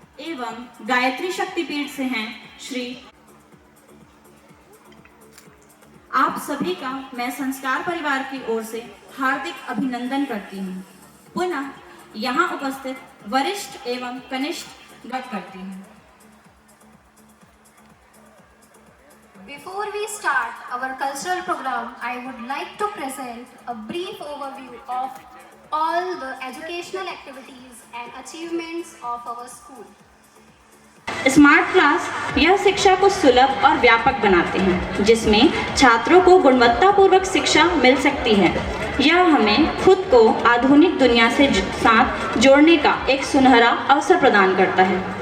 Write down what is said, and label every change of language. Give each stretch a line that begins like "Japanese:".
Hindi: एवं गायत्री शक्तिपीठ से हैं श्री। आप सभी का मैं संस्कार परिवार की ओर से हार्दिक अभिनंदन करती हूँ। पुनः यहाँ उपस्थित वरिष्ठ एवं कनिष्ठ गत करती हूँ।
English: Before we start our cultural program, I would like to present a brief overview of all the educational activities and achievements of our school.
Hindi: Smart class यह शिक्षा को सुलभ और व्यापक बनाते हैं, जिसमें छात्रों को गुणवत्तापूर्वक शिक्षा मिल सकती है। यह हमें खुद को आधुनिक दुनिया से साथ जोड़ने का एक सुनहरा अवसर प्रदान करता है।